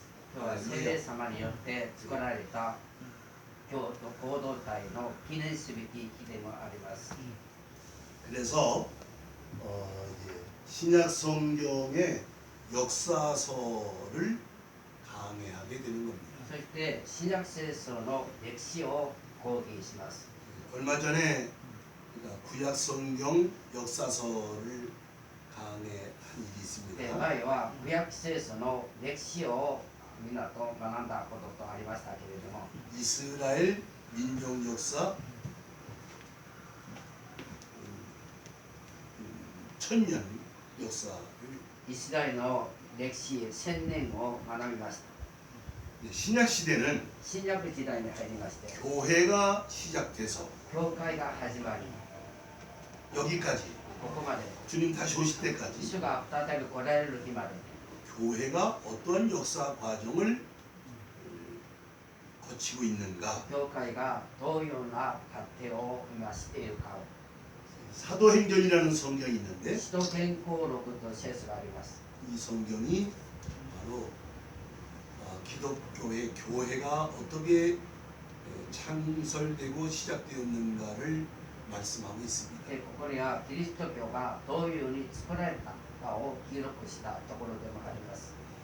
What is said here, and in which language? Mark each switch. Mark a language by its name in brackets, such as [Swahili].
[Japanese] 今日は聖霊様によって作られた教と行動体の記念すべき日でもあります。 [Korean] 그래서 이제 신약 성경의 역사서를 강해하게 되는 겁니다. [Japanese] そして新約聖書の歴史を講義します。 [Korean] 얼마 전에 그러니까 구약 성경 역사서를 강해한 일이 [Japanese] で [Korean] 있습니다. [Japanese] 前は旧約聖書の歴史をみんなと学んだこととありましたけれども、 [Korean] 이스라엘 민족 역사 천년 역사를 [Japanese] イスラエルの歴史1000年を学びました。 [Korean] 신약 시대는 [Japanese] 新約時代に入りまして、 [Korean] 교회가 시작돼서 [Japanese] 教会が始まり、 [Korean] 여기까지 [Japanese] ここまで [Korean] 주님 다시 오실 때까지 [Japanese] 主が再び来られる日まで [Korean] 교회가 어떠한 역사 과정을 거치고 있는가? [Japanese] 教会がどういうような過程を今しているかを [Korean] 사도행전이라는 성경이 있는데 [Japanese] 使徒健康録と聖書があります。 [Korean] 이 성경이 바로 기독교의 교회가 어떻게 창설되고 시작되었는가를 말씀하고 있습니다. [Japanese] でここにはキリスト教がどういうふうに作られたかを記録したところでもあります。